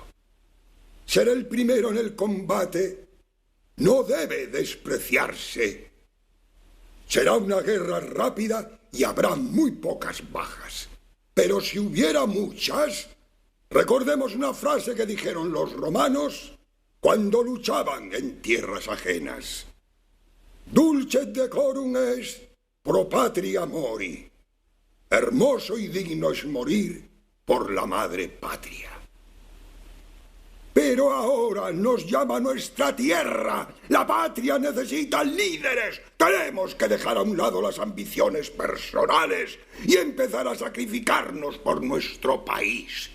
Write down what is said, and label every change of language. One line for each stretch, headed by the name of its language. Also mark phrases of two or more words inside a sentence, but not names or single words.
Spanish: Ser el primero en el combate no debe despreciarse. Será una guerra rápida y habrá muy pocas bajas. Pero si hubiera muchas, recordemos una frase que dijeron los romanos cuando luchaban en tierras ajenas.
Latin: Dulcet decorum est pro patria mori.
Spanish: Hermoso y digno es morir por la madre patria. Pero ahora nos llama nuestra tierra. La patria necesita líderes. Tenemos que dejar a un lado las ambiciones personales y empezar a sacrificarnos por nuestro país.